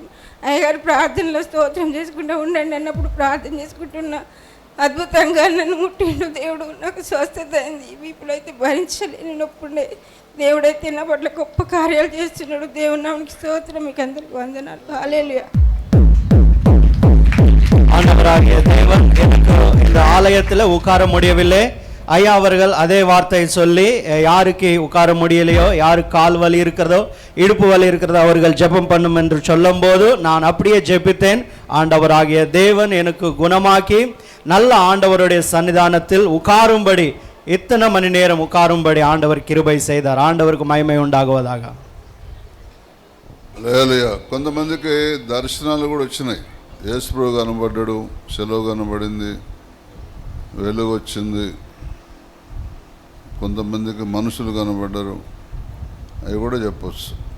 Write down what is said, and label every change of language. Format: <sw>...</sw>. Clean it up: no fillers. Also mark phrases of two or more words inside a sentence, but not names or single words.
<te>అయ్యగారు ప్రార్థనలో స్తోత్రం చేసుకుంటూ ఉండండి అన్నప్పుడు ప్రార్థన చేసుకుంటున్నా. అద్భుతంగా నన్ను ముట్టిండు దేవుడు. నాకు స్వస్థత అయింది. వీపులో అయితే భరించలేని నొప్పి ఉండే. దేవుడైతే నా పట్ల గొప్ప కార్యాలు చేస్తున్నాడు. దేవుని నామమునకు స్తోత్రం. మీకు అందరికీ వందనాలు. హల్లెలూయా.</te> <ta>ஆண்டவராகிய தேவன் எனக்கு இந்த ஆலயத்தில் உட்கார முடியவில்லை. ஐயா அவர்கள் அதே வார்த்தையை சொல்லி யாருக்கு உட்கார முடியலையோ, யாருக்கு கால் வலி இருக்கிறதோ, இடுப்பு வலி இருக்கிறதோ அவர்கள் ஜெபம் பண்ணும் என்று சொல்லும்போது நான் அப்படியே ஜெபித்தேன். ஆண்டவராகிய தேவன் எனக்கு குணமாக்கி நல்ல ஆண்டவருடைய சன்னிதானத்தில் உட்காரும்படி, இத்தனை மணி நேரம் உட்காரும்படி ஆண்டவர் கிருபை செய்தார். ஆண்டவருக்கு மகிமை ఉండాగువதாக.</ta> <te>హల్లెలూయా. కొంతమందికి దర్శనాలు కూడా వచ్చినాయి. యేసుప్రభు కనబడ్డాడు, సెలవు కనబడింది, వెలుగు వచ్చింది. కొంతమందికి మనుషులు కనబడ్డారు, అవి కూడా చెప్పచ్చు.</te>